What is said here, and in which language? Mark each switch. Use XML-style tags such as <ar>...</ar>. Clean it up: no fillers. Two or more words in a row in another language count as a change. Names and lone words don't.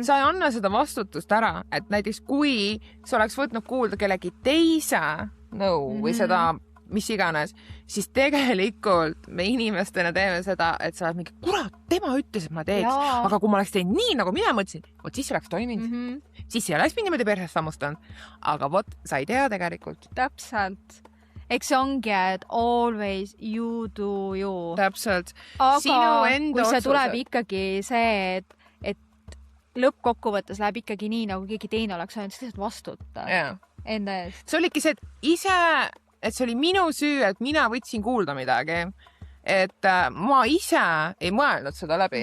<et>Sa ei anna seda vastutust ära, et näiteks kui sa oleks võtnud kuulda kellegi teise nõu või seda mis iganes, siis tegelikult me inimestena teeme seda, et sa oled mingi, kurat, tema ütles, et ma teeks, aga kui ma oleks teinud nii, nagu mina mõtlesin, siis see oleks toiminud. Siis see oleks mind niimoodi persest sammustanud. Aga sa ei tea tegelikult. Täpselt. Eks see ongi, et</et> <en>always you do you.</en> <et>Täpselt. Aga kui see tuleb ikkagi see, et lõppkokkuvõttes läheb ikkagi nii, nagu keegi teine oleks öelnud, siis vastuta enda eest. See oligi see, et see oli minu süü, et mina võtsin kuulda midagi. Et ma ise ei mõelnud seda läbi.</et>